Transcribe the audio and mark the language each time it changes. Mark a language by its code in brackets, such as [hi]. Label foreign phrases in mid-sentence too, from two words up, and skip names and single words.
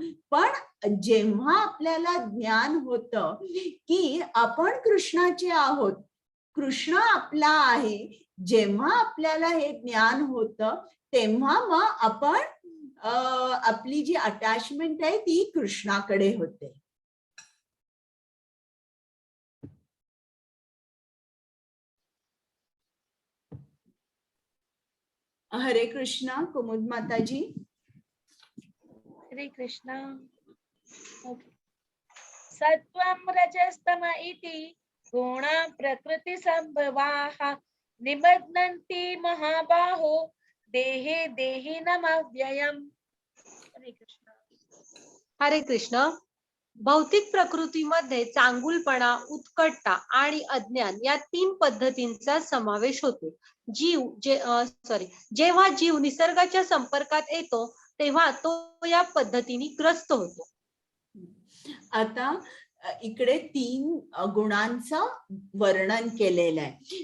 [mr] पण जेव्हा आपल्याला ज्ञान होतं की आपण कृष्णाचे आहोत, कृष्ण आपला आहे, जेव्हा आपल्याला हे ज्ञान होतं तेव्हा मग आपण आपली जी अटॅचमेंट आहे ती कृष्णाकडे होते. [sa] हरे कृष्णा. [mr] कुमुद माताजी. हरे कृष्ण. [sa] सत्वं रजस्तम इति गुण प्रकृती संभवाः निबध्नन्ति महाबाहो देहे देहि नमव्ययम्. हरे कृष्ण. हरे कृष्ण. [mr] भौतिक प्रकृतीमध्ये चांगुलपणा, उत्कटता आणि अज्ञान या 3 पद्धतींचा समावेश होतो. जेव्हा जीव निसर्गाच्या संपर्कात येतो तेव्हा तो या पद्धतीने ग्रस्त होतो. आता इकडे 3 गुणांचं वर्णन केलेलं आहे.